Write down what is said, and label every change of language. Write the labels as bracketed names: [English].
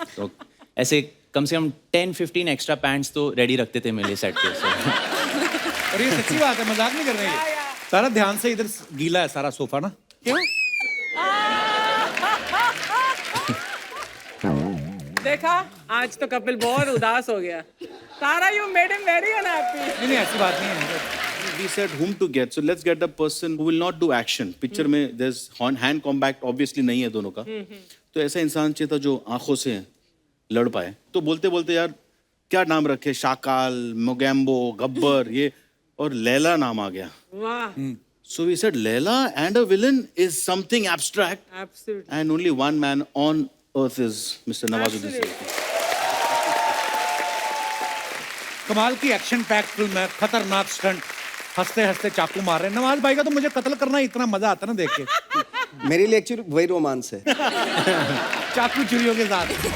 [Hindi] तो ऐसे कम से कम 10-15 एक्स्ट्रा पैंट्स तो रेडी रखते थे मेरे सेट पे। और ये सच्ची बात है, मजाक नहीं कर रहे हैं। सारा ध्यान से इधर गीला है सारा सोफा ना। क्यों? देखा, आज तो कपिल बहुत उदास हो गया। [English] Tara, you made him very unhappy. [Hindi] नहीं ऐसी बात नहीं है। [English] We said whom to get, so let's get the person who will not do action. [Hindi] Picture में [English] there's hand combat obviously [Hindi] नहीं है दोनों का, तो ऐसा इंसान चाहिए था जो आंखों से लड़ पाए। तो बोलते बोलते यार क्या नाम रखे, शाकाल, मोगैम्बो, गब्बर, ये और लैला नाम आ गया। वाह, [English] So we said Leila and a villain is something abstract, absolutely. and only one man on earth is Mr. Nawazuddin Siddiqui. [Hindi] कमाल की एक्शन पैक फिल्म है, खतरनाक स्टंट, हंसते हंसते चाकू मार रहे हैं। नवाज भाई का तो मुझे कत्ल करना इतना मजा आता है ना देख के। मेरे लिए एक्चुअली वही रोमांस है। चाकू चुरियों के साथ।